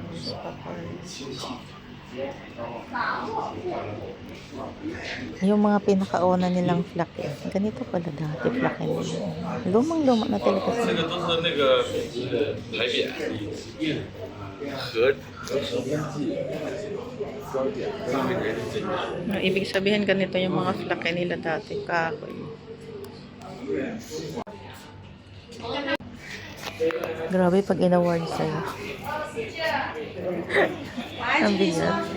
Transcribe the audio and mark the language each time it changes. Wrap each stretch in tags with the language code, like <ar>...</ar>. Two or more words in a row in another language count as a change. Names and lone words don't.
<tl>Yung mga pinakauna nilang flak eh. Ganito pala dati flak nila. Lumang-luma na talaga</tl> <zh>这</zh> <tl>sila.</tl> <zh>个都是那个牌匾和</zh> <tl>Ibig sabihin ganito yung mga flake nila dati, kahoy. Grabe pag in-award sa'yo. Ang bigat.</tl>